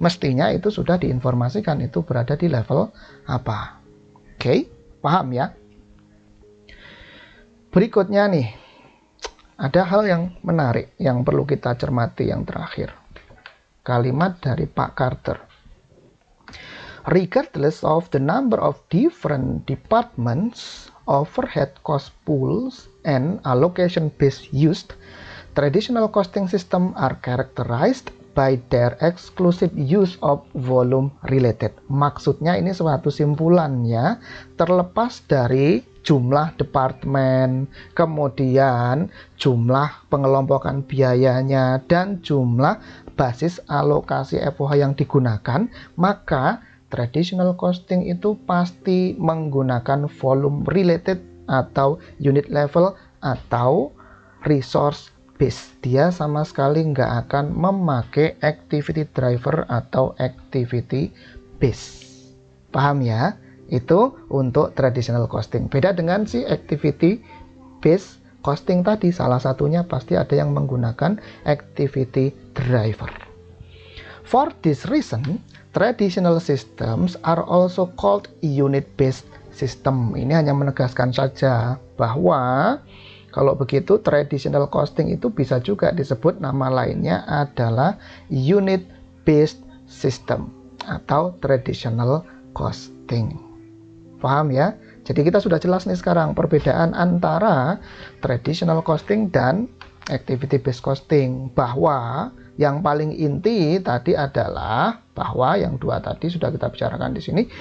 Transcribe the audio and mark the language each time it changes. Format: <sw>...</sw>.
<id>Mestinya itu sudah diinformasikan itu berada di level apa. Oke, paham ya? Berikutnya nih, ada hal yang menarik yang perlu kita cermati yang terakhir. Kalimat dari Pak Carter.</id> <en>Regardless of the number of different departments, overhead cost pools, and allocation base used, traditional costing system are characterized by their exclusive use of volume related.</en> <id>Maksudnya ini suatu simpulannya, terlepas dari jumlah departemen, kemudian jumlah pengelompokan biayanya, dan jumlah basis alokasi FOH yang digunakan, maka traditional costing itu pasti menggunakan volume related atau unit level atau resource base. Dia sama sekali nggak akan memakai activity driver atau activity base. Paham ya? Itu untuk traditional costing. Beda dengan si activity base costing tadi, salah satunya pasti ada yang menggunakan activity driver.</id> <en>For this reason, traditional systems are also called unit-based system.</en> <id>Ini hanya menegaskan saja bahwa kalau begitu traditional costing itu bisa juga disebut nama lainnya adalah unit-based system atau traditional costing. Paham ya? Jadi kita sudah jelas nih sekarang perbedaan antara traditional costing dan activity-based costing, bahwa yang paling inti tadi adalah bahwa yang dua tadi sudah kita bicarakan di sini.</id>